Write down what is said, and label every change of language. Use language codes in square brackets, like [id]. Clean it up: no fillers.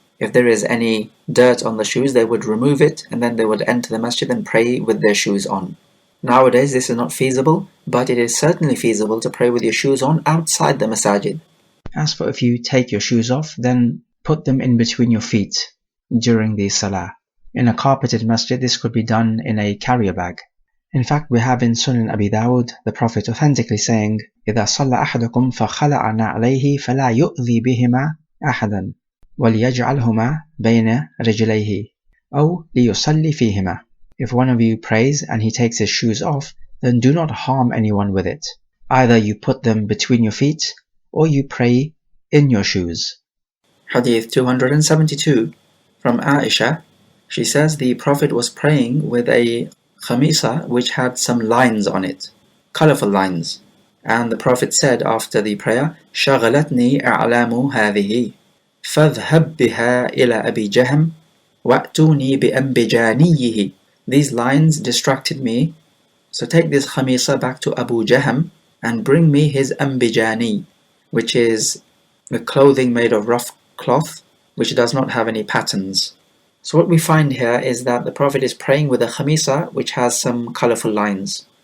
[en] If there is any dirt on the shoes, they would remove it, and then they would enter the masjid and pray with their shoes on. Nowadays this is not feasible, but it is certainly feasible to pray with your shoes on outside the masajid. As for if you take your shoes off, then put them in between your feet during the salah. In a carpeted masjid, this could be done in a carrier bag. In fact, we have in Sunan Abi Dawud the Prophet authentically saying, [ar] إِذَا صَلَّ أَحَدُكُمْ فَخَلَعَ نَعْلَيْهِ فَلَا يُؤْذِي بِهِمَا أَحَدًا وَلْيَجْعَلْهُمَا بَيْنَ رِجْلَيْهِ أَوْ لِيُصَلِّ فِيهِمَا. [en] If one of you prays and he takes his shoes off, then do not harm anyone with it. Either you put them between your feet, or you pray in your shoes. Hadith 272 from Aisha. She says the Prophet was praying with a khamisa which had some lines on it, colorful lines. And the Prophet said after the prayer, [ar] شَغَلَتْنِي أَعْلَامُ هَذِهِ فَاذْهَبْ بِهَا إِلَى أَبِي جَهْمٍ وَأْتُونِي بِأَنْبِجَانِيِّهِ. [en] These lines distracted me, so take this khamisa back to Abu Jahm and bring me his ambijani, which is the clothing made of rough cloth which does not have any patterns. So what we find here is that the Prophet is praying with a khamisa which has some colorful lines.